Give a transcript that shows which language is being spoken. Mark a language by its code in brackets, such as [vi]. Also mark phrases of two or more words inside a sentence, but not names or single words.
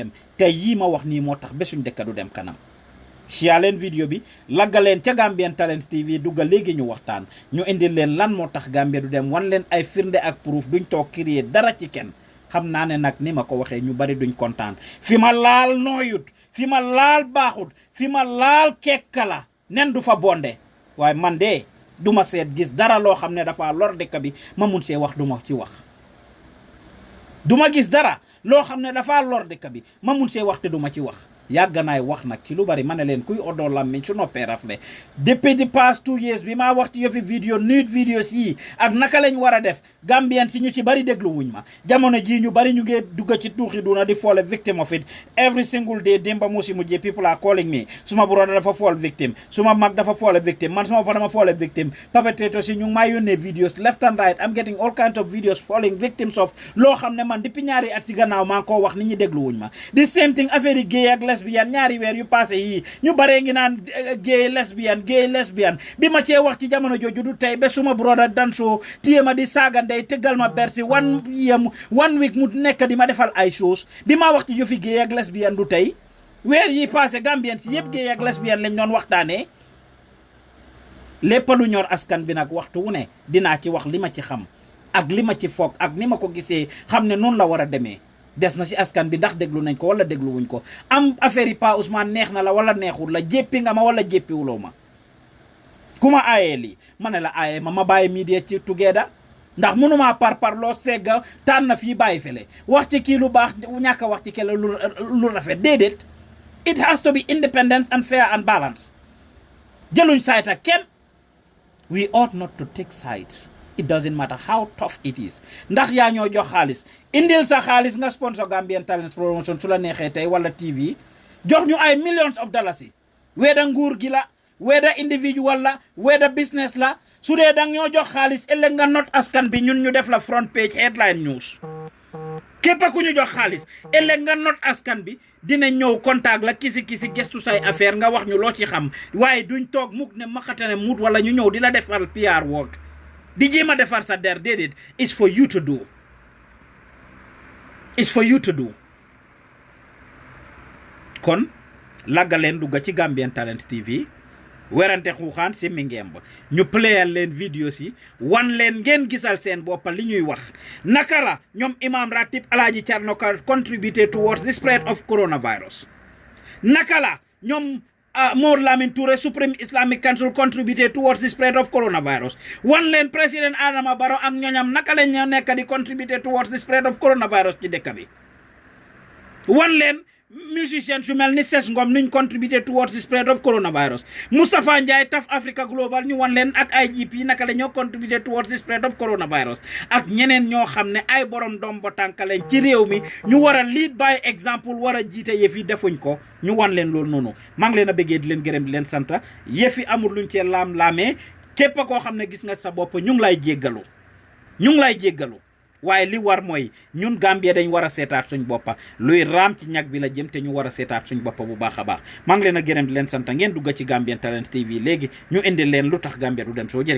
[wo] dem te yii ma wax nii moo tax ba suñ dëkk du dem kanam share leen vidéo bi lagga leen ca Gambian Talents TV dugga léegi ñu waxtaan ñu indil leen lan moo tax Gambia du dem wan leen ay firnde ak proof duñ toog créer dara ci kenn xam naa ne nag ni ma ko waxee ñu bari duñ kontaan fi ma laal nooyut fi ma laal baaxut fi ma laal kekkala nen du fa bonde waaye man de duma seet gis dara loo xam ne dafa lor dëkk bi ma mun see wax duma ci wax duma gis dara loo xam ne dafa lor dëkk bi ma mun see wax te duma ci wax yàgg naay wax nag ci lu bari ma ne leen kuy odoo lammiñ su noppee rafle depuis [en] the past 2 years [wo] bi maa wax ci yofi vidéo [en] nude videos [wo] yi ak naka lañ war a def Gambien si ñu ci bari déglu wuñ ma jamono jii ñu bari ñu ngi dugg ci tuuxi duna di [en] fall victim of it every single day [wo] démba musi mujjee [en] people are calling me [wo] suma brother dafa fall [en] victim [wo] suma mag dafa [en] fall victim [wo] man suma dama [en] fall victim perpetrators [wo] si ñu ngi maa yónnee [en] videos left and right I'm getting all kinds of videos falling victims [wo] of loo xam ne man depuis ñaari at ci gannaaw maa ngi koo wax nit ñi déglu wuñ ma [en] the same thing [wo] affaire yi gay ak lesbian ñaari weer yu passé yii ñu baree ngi naan gay lesbian bi ma cee wax ci jamono jooju du tey ba suma brother Danso téye ma di saaga ndey tëggal ma bersi [en] one week [wo] mu nekk di ma defal ay shows bi ma wax ci yëfi gay ak lesbian du tey weer yi passé Gambien si yëpp gay ak lesbian lañ doon waxtaanee lépp lu ñor askan bi nag waxtu wu ne dinaa ci wax li ma ci xam ak li ma ci foog ak ni ma ko gisee xam ne noonu la war a demee des na ci askan bi ndax déglu nañ ko wala déglu wuñ ko am affaire yi Pa Ousmane neex na la wala neexul la jéppi nga ma wala jéppiwuloo ma ku ma aayee lii ma ne la aayee ma bàyyi media ci together ndax mënumaa par loo segga tànn na fii bàyyi fele wax ci kii lu baax ñàkk a wax ci kele lu rafet déedéet it [en] has to be independent and fair and balanced [wo] jëluñ side ak kenn [en] we ought not to take sides it doesn't matter how tough it is [wo] ndax yaa ñoo jox xaalis indil sa xaalis nga sponsor Gambian Talents Promotion su la neexee tey wala TV jox ñu ay [en] millions of dollars [wo] yi weda nguur gi la weda individual la weda business la su dee dang ñoo jox xaalis ëllëg nga not askan bi ñun ñu def la [en] front page headline news [wo] képp ku ñu jox xaalis ëllëg nga not askan bi dina ñëw contact la kisi gestu say affaire nga wax ñu loo ci xam waaye duñ toog mukk ne maxatane mut wala ñu ñëw di la defal [en] PR work [wo] di jéem a defar sa der déedéet [en] it's for you to do it's for you to do [wo] kon lagga leen dugga ci Gambian Talents TV werante xuuxaan si mi ngemb ñu playal leen vidéo si wan leen ngeen gisal seen boppa li ñuy wax naka la ñoom imam ratib Alhaji Thierno Ka [en] contributed towards the spread of coronavirus [wo] naka la ñoom Mor Lamin Touré Supreme Islamic Council [en] contributed towards the spread of coronavirus [wo] wan leen président Adama Barrow ak ñoñam naka la ñoo nekk di [en] contributed towards the spread of coronavirus [wo] ci dëkk bi wan leen musician su mel ni Ses Ngom nuñ [en] contributed towards the spread of coronavirus [wo] Moustapha Njie Taf Africa Global ñu wan leen ak IGP naka la ñoo [en] contributed towards the spread of coronavirus [wo] ak ñeneen ñoo xam ne ay borom doom ba tànk leen ci réew mi ñu war a [en] lead by example [wo] war a jiite yëf yi defuñ ko ñu wan leen loolu noonu maa ngi leen a bëggee di leen gërëm di leen sant yëf yi amul luñ cee laam-laamee képp koo xam ne gis nga sa bopp ñu ngi lay jéggalu waaye li war mooy ñun Gambia dañ war a seetaat suñ boppa luy raam ci ñag bi la jëm te ñu war a seetaat suñ boppa bu baax a baax maa ngi leen a gërëm di leen sant ngeen dugga ci Gambian Talents TV léegi ñu indil leen lu tax Gambia du dem soo jërë